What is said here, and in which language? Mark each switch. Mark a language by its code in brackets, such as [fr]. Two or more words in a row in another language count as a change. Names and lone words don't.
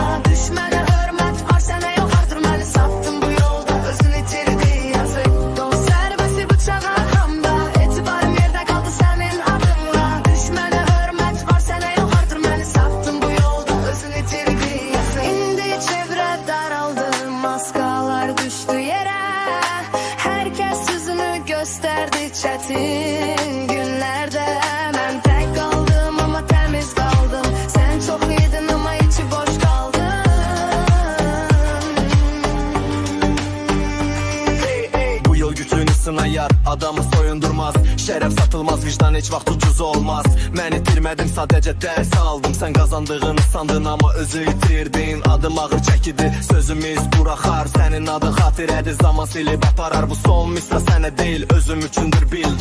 [az] Düşmənə hörmət var, sənə yox artır, məni sattın bu yolda, özün itirdi yazıq. Dost zərbəsi bıçağa hamda, etibarım yerdə qaldı sənin adınla. Düşmənə hörmət var, sənə yox artır, məni sattın bu yolda, özün itirdi yazıq. İndi çevrə daraldı, maskalar düşdü yerə. [tr] Herkes yüzünü gösterdi çetin günlerde. Ben tek kaldım ama temiz kaldım. Sen çok iyiydin ama içi boş kaldın. [az] Bu yol gücünü sınayar, adamı soyundurmaz. Şərəf satılmaz, vicdan heç vaxt ucuz olmaz. Mən itirmədim, sadəcə dərs aldım. Sən qazandığını sandın amma özü itirdin. Adım ağır çəkidi, sözümüz buraxar. Sənin adın xatirədir, zaman silib aparar. Bu son misra sənə deyil, özüm üçündür bil.